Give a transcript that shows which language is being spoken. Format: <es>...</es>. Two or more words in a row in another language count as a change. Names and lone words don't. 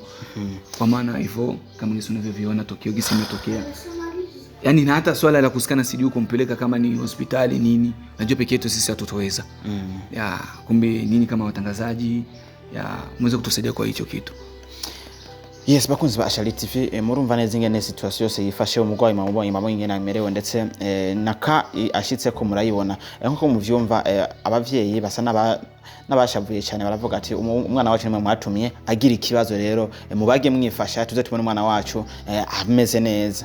<sw>Kwa maana hivyo kama ni unavyoviona tokio gisi imetokea. Yaani na hata swala la kusikana sijui kumpeleka kama ni hospitali nini, najua peke yetu sisi hatutoweza. Kumbe nyinyi kama watangazaji muweze kutusaidia kwa hicho kitu.</sw> <rn>Yes, bakunzi ba Ashali TV, murumva neza ingene situation yose yifashe umugwayi mama ingene amerewe, ndetse naka ashitse ko murayibona. Nko muvyumva abavyeyi basa n'abashavuye cyane, baravuga ati umwana wacu nimwe mwatumiye agira ikibazo, rero mubage mwifasha tuze tubone umwana wacu ameze neza.</rn>